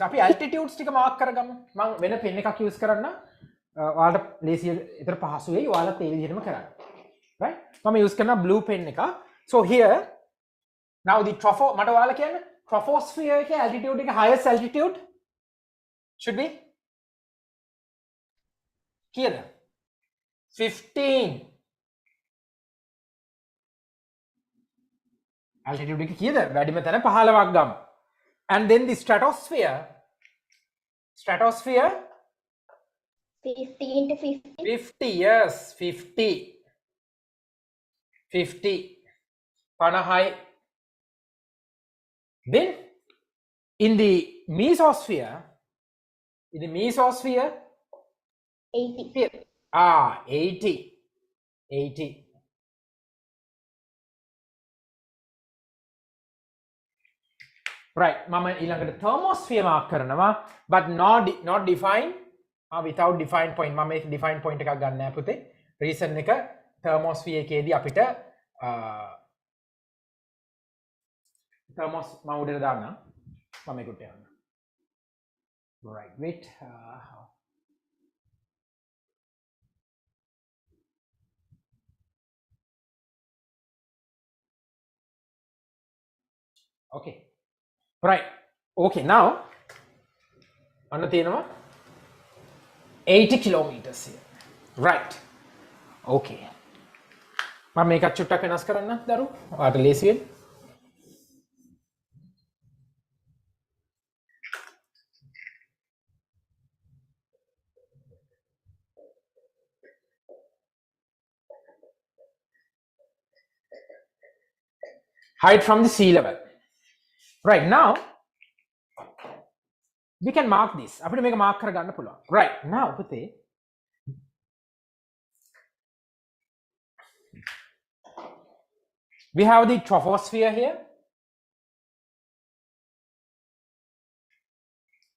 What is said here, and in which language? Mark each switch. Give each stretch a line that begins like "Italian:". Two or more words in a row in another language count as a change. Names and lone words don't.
Sinhala: අපි altitudes ටික mark කරගමු. මම වෙන pen එකක් use කරන්න ඔයාලට ලේසිය විතර පහසු වෙයි. ඔයාලත් ඒ විදිහටම කරන්න. Right? මම use කරන
English: blue pen
Sinhala: එක.
English: So here now the
Sinhala: මට ඔයාලා කියන්නේ troposphere එකේ altitude එක
English: highest altitude should be
Sinhala: කීයද? 15. Altitude එක කීයද? වැඩිම තැන 15ක් ගමු.
English: And then the stratosphere 15 to 50. 50, yes, 50. 50. Then in the mesosphere 80. 80. Right,
Sinhala: මම ඊළඟට
English: thermosphere mark කරනවා but not define without define point.
Sinhala: මම මේ
English: define point
Sinhala: එකක් ගන්න නෑ පුතේ. reason එක thermosphere එකේදී අපිට thermos මම උඩට දාන්න. මම ඒකට යන්න.
English: Right, wait. Okay. Right. Okay, now
Sinhala: අන්න තියෙනවා
English: 80 kilometers here. Right.
Sinhala: Okay. මම මේකත් චුට්ටක් වෙනස් කරන්න දරු. ඔයාලට ලේසි වෙන්න.
English: Height from the sea level. Right, now we can mark this.
Sinhala: අපිට මේක mark කරගන්න පුළුවන්.
English: Right, now පුතේ we have the troposphere here.